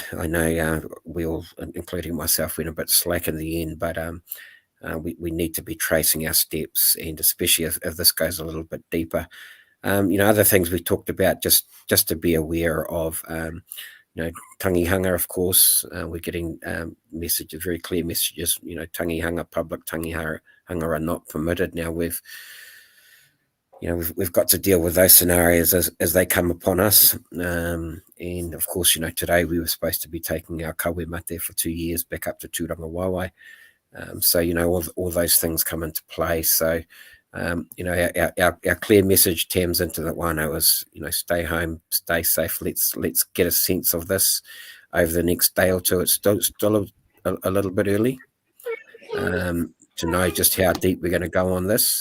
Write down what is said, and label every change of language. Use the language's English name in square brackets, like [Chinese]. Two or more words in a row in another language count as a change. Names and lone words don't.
[English] I know we all, including myself, went a bit slack in the end, but we need to be tracing our steps, and especially if this goes a little bit deeper. Other things we talked about, just to be aware of, tangihanga, of course. We're getting messages, very clear messages, tangihanga, public tangihanga are not permitted. Now we've got to deal with those scenarios as they come upon us. And of course, today we were supposed to be taking our [Māori] kawe mate [English] for 2 years back up to Tūranga Waiwai. So, all those things come into play. So, our clear message, Tamzyn, into the Wano is, stay home, stay safe. Let's get a sense of this over the next day or two. It's still a little bit early to know just how deep we're going to go on this.